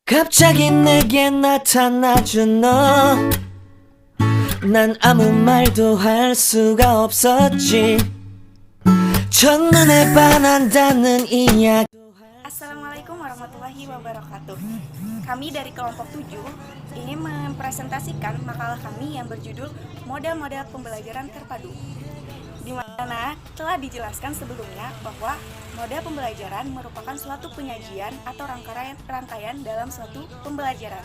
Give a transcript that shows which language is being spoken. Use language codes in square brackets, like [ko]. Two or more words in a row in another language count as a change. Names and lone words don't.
[ko] 갑자기 내게 나타나준 너. 난 아무 말도 할 수가 없었지. 첫눈에 반한다는 이야기. [id] Assalamualaikum warahmatullahi wabarakatuh. Kami dari kelompok 7 ingin mempresentasikan makalah kami yang berjudul Model-model pembelajaran terpadu, di mana telah dijelaskan sebelumnya bahwa model pembelajaran merupakan suatu penyajian atau rangkaian dalam suatu pembelajaran.